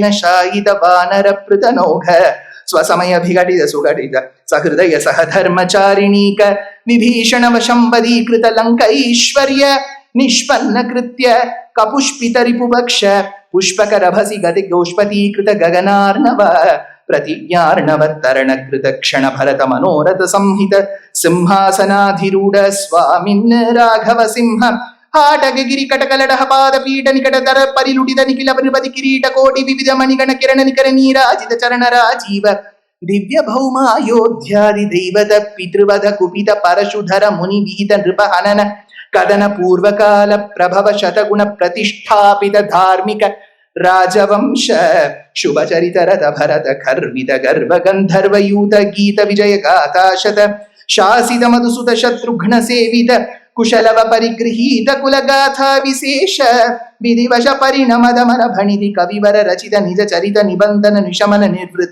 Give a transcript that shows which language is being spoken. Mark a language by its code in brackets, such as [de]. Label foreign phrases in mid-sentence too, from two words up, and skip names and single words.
[sa] ಶಾಯಿತ ವಾನರ ಪೃತ ನೌಘ ಸ್ವಸಮಯ ವಿಘಟಿತ ಸುಘಟಿತ ಸಹೃದಯ ಸಹಧರ್ಮಚಾರಿಣೀಕ ವಿಭೀಷಣ ವಶಂಬದೀಕೃತ ಲಂಕೈಶ್ವರ್ಯ ನಿಷ್ಪನ್ನ ಕೃತ್ಯ ಕಪುಷ್ಪಿತ ರಿಪುಭಕ್ಷ ಪುಷ್ಪಕರಭಸಿ ಗತಿ ಗೋಷ್ಪತೀಕೃತ ಗಗನಾರ್ಣವ ಪ್ರತಿಜ್ಞಾರ್ಣವತ್ತರಣ ಕೃತ ಕ್ಷಣ ಭರತ ಮನೋರಥ ಸಂಹಿತ ಸಿಂಹಾಸನಾಧಿರೂಢ ಸ್ವಾಮಿನ್ ರಾಘವ ಸಿಂಹ ಹಾಟಗಗಿರಿ ಕಟಕಲಡಹ ಪಾದ ಪೀಠ ನಿಕಟ ತರ ಪರಿಲುಟಿದ ನಿಖಿಲ ಪರಿಪದಿ ಕಿರೀಟ ಕೋಟಿ ವಿವಿಧ ಮಣಿಗಣ ಕಿರಣ ನಿಕರ ನೀರಾಜಿತ ಚರಣ ರಾಜೀವ ದಿವ್ಯ ಭೌಮಾಯೋಧ್ಯಾದಿ ದೈವದ ಪಿತೃವಧ ಕುಪಿತ ಪರಶುಧರ ಮುನಿ ವಿಹಿತ ನೃಪ ಹನನ ಕದನ ಪೂರ್ವಕಾಲ ಪ್ರಭವ ಶತಗುಣ ಪ್ರತಿಷ್ಠಾಪಿತ ಧಾರ್ಮಿಕ ರಾಜವಂಶ ಶುಭ ಚರಿತರದ ಭರತ ಖರ್ವಿತ ಗರ್ಭ ಗಂಧರ್ವಯೂತ ಗೀತ ವಿಜಯ ಗಾತಾಶತ ಶಾಸಿತ ಮಧುಸುತ ಶತ್ರುಘ್ನ ಸೇವಿತ ಕುಶಲವ ಪರಿಗೃಹೀತ ಕುಲಗಾಥಾ ವಿಶೇಷ ವಿಧಿವಶ ಪರಿಣಮದ ಮನ ಭಣಿತಿ ಕವಿವರ ರಚಿತ ನಿಜ ಚರಿತ ನಿಬಂಧನ ನಿಶಮನ ನಿರ್ವೃತ